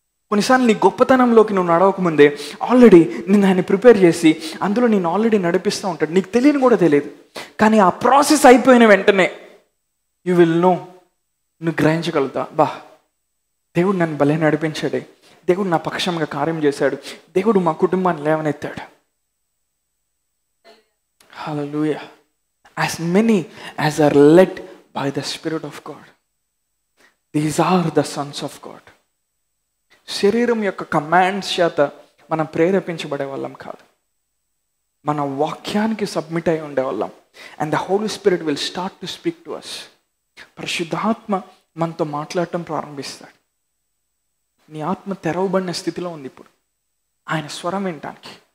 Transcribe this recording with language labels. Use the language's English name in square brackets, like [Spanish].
[Telugu] కొన్నిసార్లు నీ గొప్పతనంలోకి నువ్వు నడవకముందే ఆల్రెడీ నిన్ను ఆయన ప్రిపేర్ చేసి అందులో నేను ఆల్రెడీ నడిపిస్తూ ఉంటాడు. నీకు తెలియని కూడా తెలియదు. కానీ ఆ ప్రాసెస్ అయిపోయిన వెంటనే [English] you will know, [Telugu] నువ్వు గ్రహించగలుగుతా, బా దేవుడు నన్ను భలే నడిపించాడే, దేవుడు నా పక్షంగా కార్యం చేశాడు, దేవుడు మా కుటుంబాన్ని లేవనెత్తాడు. హల్లెలూయా. [English] As many as are led by the Spirit of God, these are the sons of God. [Telugu] శరీరం యొక్క కమాండ్స్ చేత మనం ప్రేరేపించబడే వాళ్ళం కాదు, మన వాక్యానికి సబ్మిట్ అయి ఉండేవాళ్ళం. [English] And the Holy Spirit will start to speak to us. [Telugu] పరిశుద్ధాత్మ మనతో మాట్లాడటం ప్రారంభిస్తాడు. నీ ఆత్మ తెరవబడిన స్థితిలో ఉంది ఇప్పుడు ఆయన స్వరం వినటానికి.